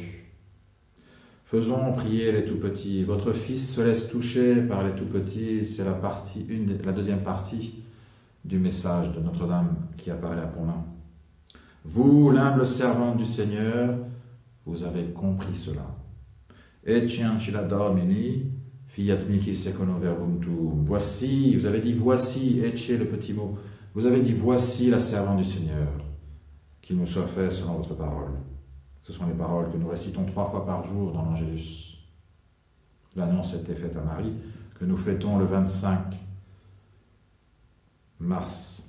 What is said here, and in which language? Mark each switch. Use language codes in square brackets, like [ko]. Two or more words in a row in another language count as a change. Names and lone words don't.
[fr] Faisons prier les tout petits. Votre Fils se laisse toucher par les tout petits. C'est la deuxième partie du message de Notre-Dame qui apparaît à Pontmain. Vous, l'humble servante du Seigneur, vous avez compris cela. [la] Ecce ancilla Domini, fiat mihi secundo verbum tuum. [fr] Voici, vous avez dit voici, ecce le petit mot. Vous avez dit voici la servante du Seigneur, qu'il nous soit fait selon votre parole. Ce sont les paroles que nous récitons 3 fois par jour dans l'Angélus. L'annonce était faite à Marie, que nous fêtons le 25 mars.